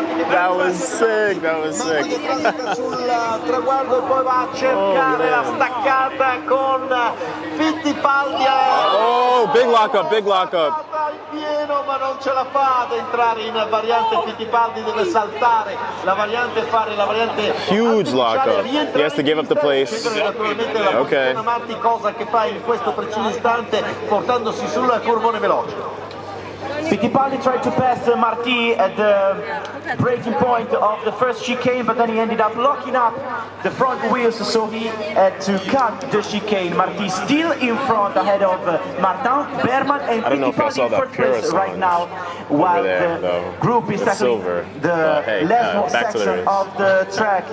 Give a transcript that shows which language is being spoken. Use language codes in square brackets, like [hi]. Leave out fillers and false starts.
[en] That was sick, that was sick. [it] Sul traguardo e poi va a cercare la staccata con Fittipaldi. [en] Oh, big lockup. [it] Al pieno, ma non ce la fa ad entrare in variante. Fittipaldi deve saltare la variante, fare la variante. [en] Huge lockup. He has to give up the place. Okay. [it] Cosa che fa in questo preciso istante portandosi sulla curvone veloce. [en] Fittipaldi tried to pass Marti at the breaking point of the first chicane, but then he ended up locking up the front wheels, so he had to cut the chicane. Marti still in front ahead of Martin, Berman, and Fittipaldi in first place right now, while the group is tackling the last section of the track.